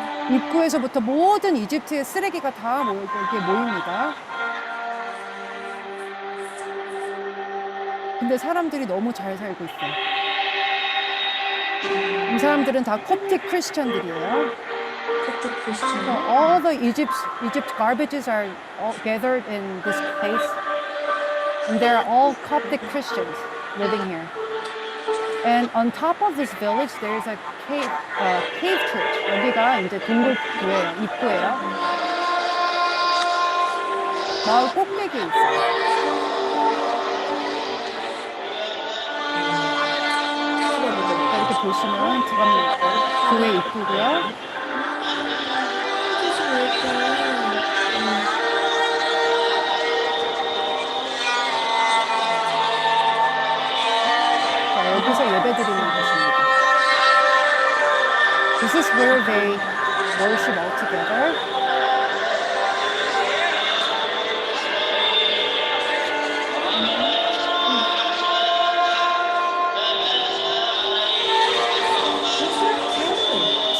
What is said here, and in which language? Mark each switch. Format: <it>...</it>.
<ko>입구에서부터 모든 이집트의 쓰레기가 다 여기에 모입니다. 근데 사람들이 너무 잘 살고 있어요. 이 사람들은 다 콥틱 크리스천들이에요.</ko> <en>So all the Egypt garbages are all gathered in this place, and they're all Coptic Christians living here. And on top of this village, there's a cave church.</en> <ko>여기가 이제 동굴 교회예요, 입구예요. 마을 꼭대기에 있어요. 이렇게 보시면 들어가면 교회 입구고요. 자, 여기서 예배드리는 곳입니다.</ko> <en>This is where they worship all together.</en>